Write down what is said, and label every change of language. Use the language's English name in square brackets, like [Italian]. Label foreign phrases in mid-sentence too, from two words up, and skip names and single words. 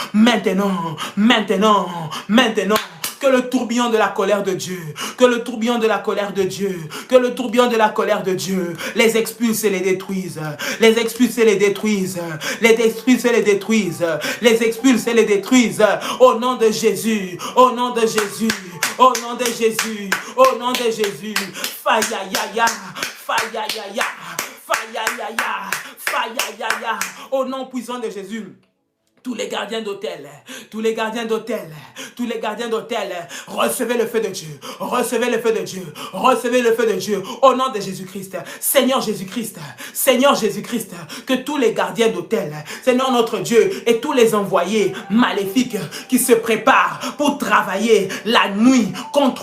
[French] que le tourbillon de la colère de Dieu, que le tourbillon de la colère de Dieu, que le tourbillon de la colère de Dieu les expulse et les détruise, les expulse et les détruise, les expulse et les détruise, les expulse et les détruise, au nom de Jésus, au nom de Jésus, au nom de Jésus, au nom de Jésus, faya ya ya, faya ya ya, faya ya ya, faya ya ya, au nom puissant de Jésus. Tous les gardiens d'hôtel, tous les gardiens d'hôtel, tous les gardiens d'hôtel, recevez le feu de Dieu, recevez le feu de Dieu, recevez le feu de Dieu, au nom de Jésus-Christ, Seigneur Jésus-Christ, Seigneur Jésus-Christ, que tous les gardiens d'hôtel, Seigneur notre Dieu, et tous les envoyés maléfiques qui se préparent pour travailler la nuit contre